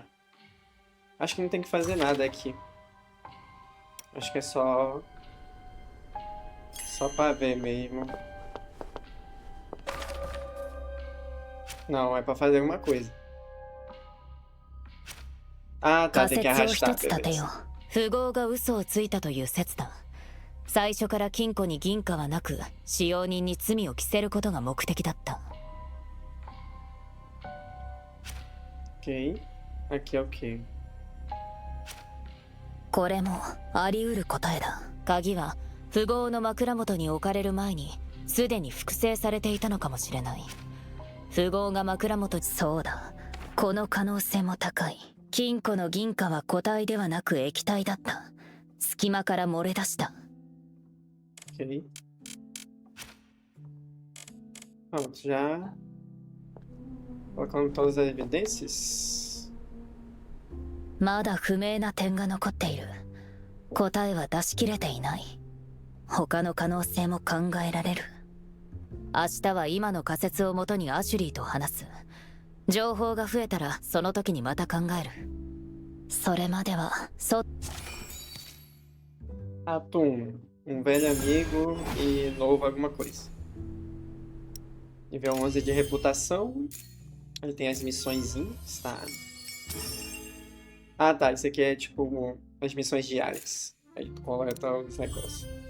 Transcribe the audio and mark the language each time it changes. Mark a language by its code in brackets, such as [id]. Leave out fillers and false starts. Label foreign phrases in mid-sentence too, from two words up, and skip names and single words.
[pt] Acho que não tem que fazer nada aqui. Acho que é só... Só pra ver mesmo. Não, é pra fazer alguma coisa. Ah, tá, [ja] 仮 [pt] tem que [ja] 説を [pt] arrastar, [ja] 一つ立てよ [pt] beleza. [ja] う。富豪が嘘をついたという説だ。最初から金庫に銀貨はなく、使用人に罪を着せることが目的だった。 [pt] Ok. Aqui é ok. [ja] これもあり得る答えだ。鍵は富豪の枕元に置かれる前にすでに複製されていたのかもしれない。富豪が枕元、そうだ、この可能性も高い。金庫の銀貨は固体ではなく液体だった。隙間から漏れ出した。 [pt] Ok. Pronto, já. Colocando todas as evidências. [ja] まだ不明な点が残っている。答えは出し切れていない。他の可能性も考えられる。明日は今の仮説をもとにアシュリーと話す。情報が増えたらその時にまた考える。それまでは [pt] Ato 1. Velho amigo e novo alguma coisa. Nível 11 de reputação. Aí tem as missõezinhas, tá? Ah, tá. Isso aqui é tipo as missões diárias. Aí tu coleta os negócios.